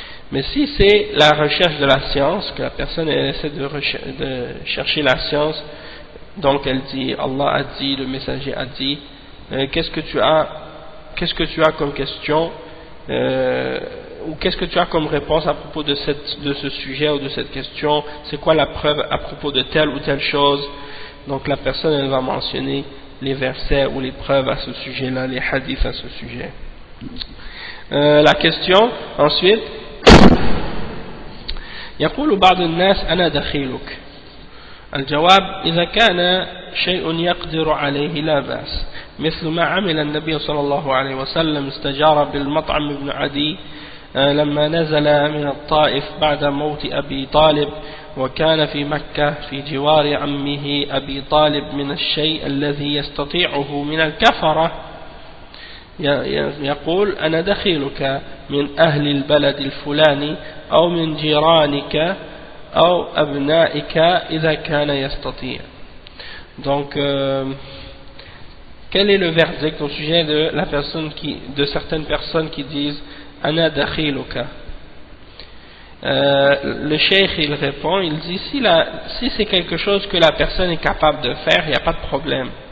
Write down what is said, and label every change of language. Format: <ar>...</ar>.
<fr>Mais si c'est la recherche de la science, que la personne essaie de chercher la science, donc elle dit Allah a dit, le messager a dit, qu'est-ce que tu as comme question, ou qu'est-ce que tu as comme réponse à propos de ce sujet ou de cette question, c'est quoi la preuve à propos de telle ou telle chose. Donc la personne elle va mentionner les versets ou les preuves à ce sujet-là, les hadiths à ce sujet. La question ensuite,</fr> <ar>يقول بعض الناس أنا دخيلك. الجواب إذا كان شيء يقدر عليه لا بأس، مثل ما عمل النبي صلى الله عليه وسلم، استجار بالمطعم بن عدي لما نزل من الطائف بعد موت أبي طالب، وكان في مكة في جوار عمه أبي طالب من الشيء الذي يستطيعه من الكفرة، يقول أنا دخيلك من أهل البلد الفلاني أو من جيرانك أو أبنائك إذا كان يستطيع.</ar> <fr>Donc quel est le verdict au sujet de certaines personnes qui disent</fr> <ar>Ana dakhiluka?</ar> <fr>Le cheikh il répond, il dit si c'est quelque chose que la personne est capable de faire, il n'y a pas de problème.</fr>